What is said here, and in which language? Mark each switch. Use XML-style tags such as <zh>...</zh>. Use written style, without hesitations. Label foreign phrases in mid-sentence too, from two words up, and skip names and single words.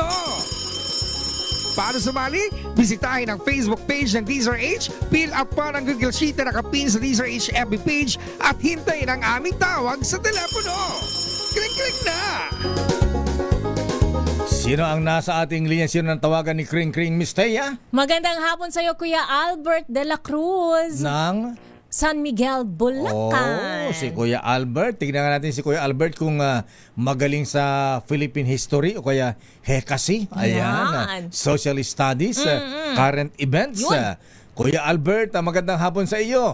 <tl>Para sumali, bisitahin ang Facebook page ng DZRH,</tl> <en>fill up</en> <tl>pa ng Google Sheet na nakapin sa DZRH FB page at hintayin ang aming tawag sa telepono. Kring Kring na! Sino ang nasa ating linya? Sino ang tawagan ni Kring Kring Mistea? Magandang hapon sa iyo, Kuya Albert de la Cruz. Ng San Miguel, Bulacan. Si Kuya Albert. Tignan nga natin si Kuya Albert kung magaling sa</tl> <en>Philippine history</en> <tl>o kaya HECASI. Ayan.</tl> <en>Social studies, current events.</en> <tl>Kuya Albert, magandang hapon sa iyo.</tl>